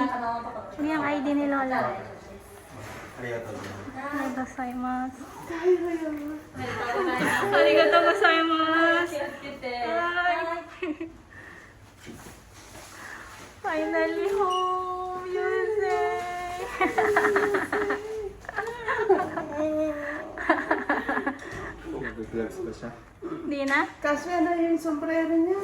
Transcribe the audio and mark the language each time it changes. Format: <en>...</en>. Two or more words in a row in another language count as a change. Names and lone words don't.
<tl>Wag yung ID ni Lola.</tl> <ja>ありがとうございます.</ja> <en>Finally home, Yusei.</en> <tl>Di na? Kasya na yung sombrero niya.</tl>